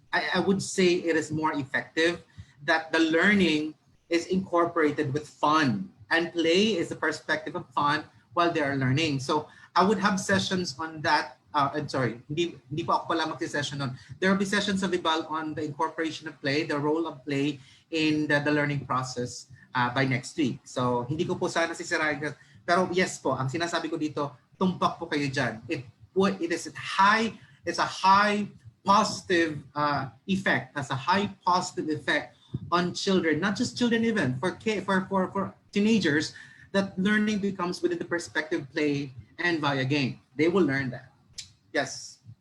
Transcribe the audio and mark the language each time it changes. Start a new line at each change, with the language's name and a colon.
English: I would say it is more effective that the learning is incorporated with fun, and play is the perspective of fun while they are learning. So I would have sessions on that. I'm sorry,
Filipino: hindi pa ako pala magsi-session
English: on. There will be sessions of Vibal on the incorporation of play, the role of play in the learning process by next week.
Filipino: So hindi ko po sana sisirain. Pero yes po, ang sinasabi ko dito, tumpak po kayo dyan.
English: It's a high positive effect, has a high positive effect on children, not just children even, for teenagers, that learning becomes within the perspective play and via game. They will learn that. Yes.